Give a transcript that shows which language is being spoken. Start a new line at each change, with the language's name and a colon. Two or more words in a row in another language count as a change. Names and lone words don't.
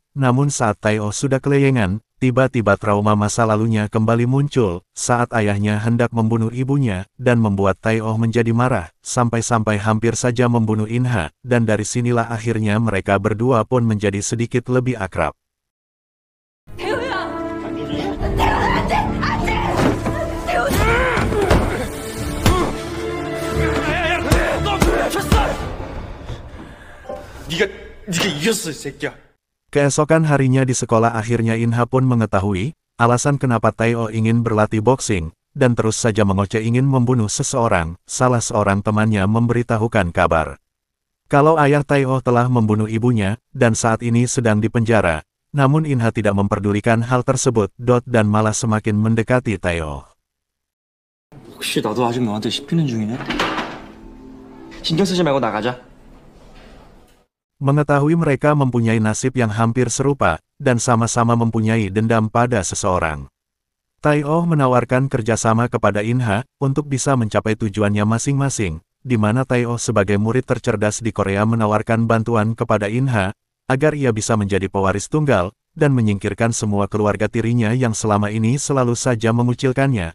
Indonesian: Namun saat Tai-Oh sudah kelayangan, tiba-tiba trauma masa lalunya kembali muncul, saat ayahnya hendak membunuh ibunya, dan membuat Tai-Oh menjadi marah, sampai-sampai hampir saja membunuh In-ha, dan dari sinilah akhirnya mereka berdua pun menjadi sedikit lebih akrab.
Korean: 네가 이겼어, 이 새끼야.
Indonesian: Keesokan harinya di sekolah akhirnya In-ha pun mengetahui alasan kenapa Tai-Oh ingin berlatih boxing, dan terus saja mengoceh ingin membunuh seseorang. Salah seorang temannya memberitahukan kabar kalau ayah Tai-Oh telah membunuh ibunya, dan saat ini sedang di penjara. Namun In-ha tidak memperdulikan hal tersebut, dan malah semakin mendekati Tai-Oh.
Korean: 혹시 나도 아직 너한테 씹히는 중이냐? 신경 쓰지 말고 나가자.
Indonesian: Mengetahui mereka mempunyai nasib yang hampir serupa, dan sama-sama mempunyai dendam pada seseorang, Tai-Oh menawarkan kerjasama kepada In-ha, untuk bisa mencapai tujuannya masing-masing, di mana Tai-Oh sebagai murid tercerdas di Korea menawarkan bantuan kepada In-ha, agar ia bisa menjadi pewaris tunggal, dan menyingkirkan semua keluarga tirinya yang selama ini selalu saja mengucilkannya.